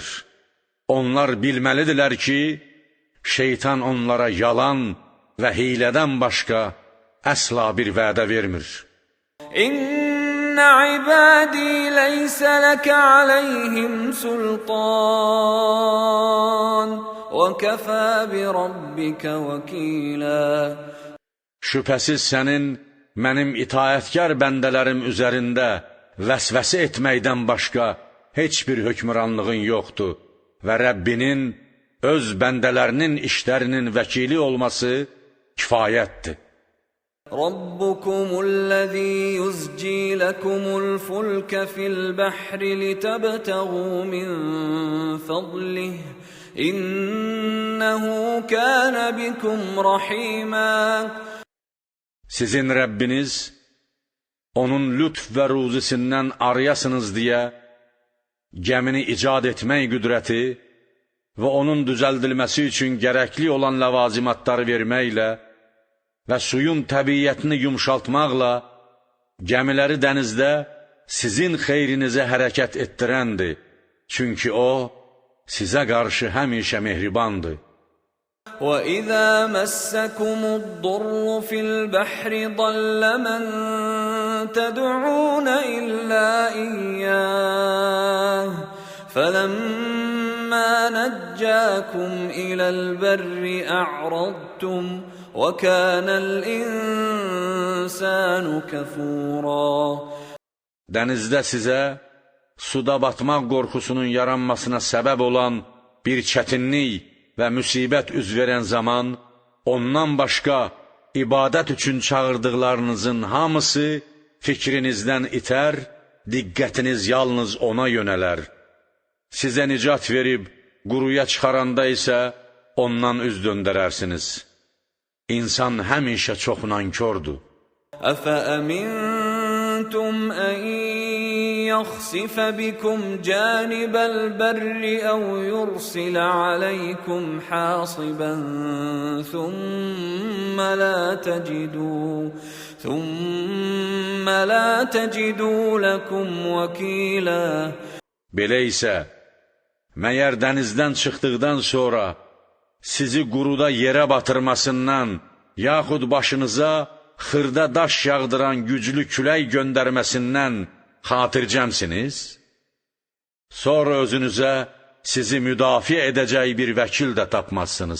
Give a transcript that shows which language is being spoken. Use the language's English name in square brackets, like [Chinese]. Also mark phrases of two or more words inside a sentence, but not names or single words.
[Azerbaijani] Onlar bilməlidirlər ki, şeytan onlara yalan və hiylədən başqa əsla bir vədə vermir. [Arabic] إن عبادي ليس لك عليهم سلطان و وَكَفَى بِرَبِّكَ وَكِيلًا. [Azerbaijani] Şübhəsiz sənin mənim itayətkar bəndələrim üzərində vəsvəsə etməkdən başqa heç bir hökmranlığın yoxdur və Rəbbinin öz bəndələrinin işlərinin vəkili olması kifayətdir. [Arabic] رَبُّكُمُ الَّذِي يُزْجِي لَكُمُ الْفُلْكَ فِي الْبَحْرِ لِتَبْتَغُوا مِنْ فَضْلِهِ إِنَّهُ كَانَ بِكُمْ رَحِيمًا. [Azerbaijani] Sizin Rəbbiniz, onun lütf və ruzisindən arıyasınız deyə, gəmini icad etmək qüdrəti və onun düzəldilməsi üçün gərəkli olan ləvazimatları verməklə və suyun təbiyyətini yumşaltmaqla gəmiləri dənizdə sizin xeyrinizə hərəkət etdirəndir. Çünki o, sizə qarşı həmişə mehribandır. [Arabic] وَإِذَا مَسَّكُمُ الضُّرُّ فِي الْبَحْرِ ضَلَّ مَن تَدْعُونَ إِلَّا إِيَّاهُ فَلَمَّا نَجَّاكُمْ إِلَى الْبَرِّ أَعْرَضْتُمْ وَكَانَ الْإِنسَانُ كَفُورًا. [Azerbaijani] Dənizdə sizə suda batmaq qorxusunun yaranmasına səbəb olan bir çətinlik və müsibət üz verən zaman, ondan başqa ibadət üçün çağırdıqlarınızın hamısı fikrinizdən itər, diqqətiniz yalnız ona yönələr. Sizə nicat verib quruya çıxaranda isə ondan üz döndərərsiniz. İnsan həmişə çox nankordur. [Arabic] أَفَأَمِنْتُمْ أَنْ يَخْسِفَ بِكُمْ جَانِبَ الْبَرِّ أَوْ يُرْسِلَ عَلَيْكُمْ حَاصِبًا ثُمَّ لَا تَجِدُوا لَكُمْ وَكِيلًا. [Azerbaijani] Belə isə, məyər dənizdən çıxdıqdan sonra sizi quruda yerə batırmasından, yaxud başınıza xırda daş yağdıran güclü külək göndərməsindən xatircəmsiniz? Sonra özünüzə sizi müdafiə edəcək bir vəkil də tapmazsınız.